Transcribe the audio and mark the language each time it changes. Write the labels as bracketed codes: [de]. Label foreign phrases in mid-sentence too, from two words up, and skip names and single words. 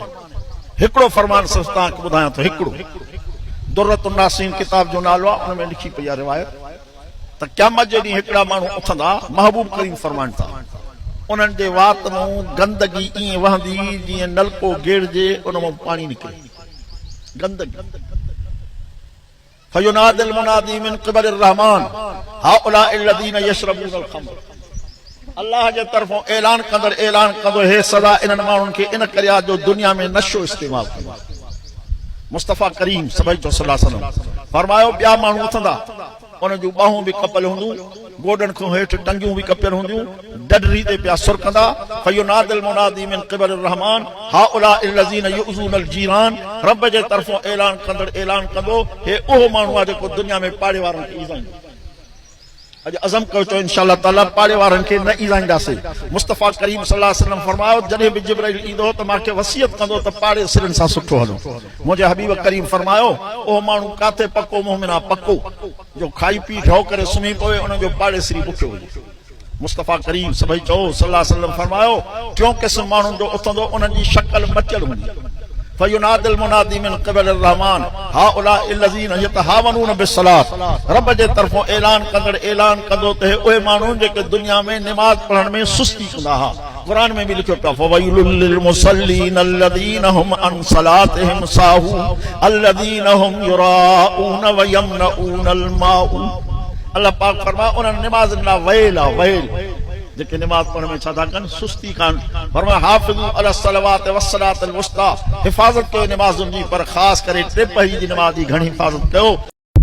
[sd] हिकिड़ो फरमान सिर्फ़ तव्हांखे ॿुधायां थो, हिकिड़ो दुर्रतुन नासीन किताब जो नालो आहे, उन में लिखी पई आहे रिवायत त क़यामत जे ॾींहुं हिकिड़ा माण्हू उथंदा, महबूब करीम फरमाइनि था उन्हनि जे वात मां गंदगी ईअं वहंदी जीअं नलको गेड़जे उन मां पाणी निकिरे, गंदगी। [ar] فينادي المنادي من قبل الرحمن هؤلاء الذين يشربون الخمر, [sd] अल्लाह जे तरफ़ों ऐलान कंदो हे सदा इन्हनि माण्हुनि खे इन करे आहे जो दुनिया में नशो इस्तेमालु कंदो। मुस्तफ़ा करीम सभई जो [ar] صلى الله عليه وسلم [sd] फरमायो ॿिया माण्हू उथंदा, उन जूं ॿाहूं बि कपियल हूंदियूं, गोॾनि खां हेठि टंगियूं बि कपियल हूंदियूं, डडरी ते पिया सुरकंदा। [ar] فينادي المنادي من قبل الرحمن هؤلاء الذين يؤذون الجيران, [sd] रब जे तरफ़ों ऐलान कंदो हे उहो माण्हू आहे जेको दुनिया में पाड़े वारनि खे ईज़ाईंदो। अॼु अज़म कयो चओ [ar] إن شاء الله تعالى [sd] पाड़े वारनि खे न ईज़ाईंदासीं। मुस्तफ़ा करीम [ar] صلى الله عليه وسلم [sd] फरमायो जॾहिं बि जिब्राइल ईंदो त मूंखे वसियत कंदो त पाड़े सिरनि सां सुठो हलो। मुंहिंजे हबीब करीम फरमायो उहो माण्हू काथे पको मोमिन आहे, पको जो खाई पी ढो करे सुम्ही पवे उन जो पाड़े सिरी बुखियो हुजे। मुस्तफ़ा करीम सभई चओ [ar] صلى الله عليه وسلم [sd] फरमायो 4 क़िस्म माण्हुनि जो उथंदो, उन्हनि जी शक्ल मचियल हूंदी। [ar] فينادي المنادي من قبل الرحمن هؤلاء الذين يتهاونون بالصلاة, [sd] रब जे तरफ़ों ऐलान कंदो त उहे माण्हू जेके दुनिया में निमाज़ पढ़ण में सुस्ती कंदा हुआ। क़ुरान में भी लिखियो पिया [ar] فويل للمصلين الذين هم عن صلاتهم ساهون الذين هم يراءون ويمنعون الماعون. [sd] अल्लाह पाक फरमाए उन्हनि निमाज़नि लाइ वैल आहे, वैल जेके निमाज़ पढ़ण में छा था कनि, सुस्ती कान। फरमाए [ar] حافظوا على الصلوات والصلاة الوسطى, [sd] हिफ़ाज़त कयो निमाज़ुनि जी, पर ख़ासि करे 3 पहरी जी निमाज़ जी घणी हिफ़ाज़त कयो।